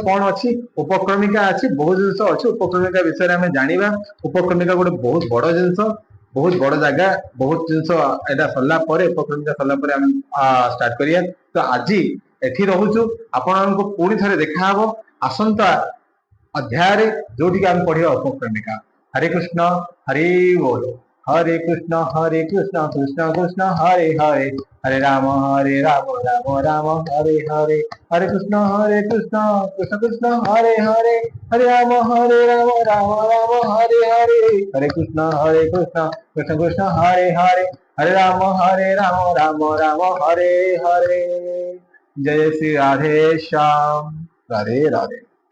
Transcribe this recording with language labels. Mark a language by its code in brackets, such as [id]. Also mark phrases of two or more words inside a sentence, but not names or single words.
[or] କଣ ଅଛି ଉପକ୍ରମିକା ଅଛି ବହୁତ ଜିନିଷ ଅଛି ଉପକ୍ରମିକା ବିଷୟରେ ଆମେ ଜାଣିବା ଉପକ୍ରମିକା ଗୋଟେ ବହୁତ ବଡ ଜିନିଷ ବହୁତ ବଡ ଜାଗା ବହୁତ ଜିନିଷ ଏଇଟା ସରିଲା ପରେ ଉପକ୍ରମିକା ସରିଲା ପରେ ଆମେ ଷ୍ଟାର୍ଟ କରିବା ତ ଆଜି ଏଠି ରହୁଛୁ ଆପଣମାନଙ୍କୁ ପୁଣି ଥରେ ଦେଖାହବ ଆସନ୍ତା ଅଧ୍ୟାୟରେ ଯୋଉଠିକି ଆମେ ପଢିବା ଉପକ୍ରମିକା [sa] हरे कृष्ण हरे बोल हरे कृष्ण कृष्ण कृष्ण हरे हरे हरे राम राम राम हरे हरे हरे कृष्ण कृष्ण कृष्ण हरे हरे हरे राम राम हरे हरे हरे कृष्ण कृष्ण कृष्ण हरे हरे हरे राम राम हरे हरे [hi] जय श्री राधे श्याम राधे राधे।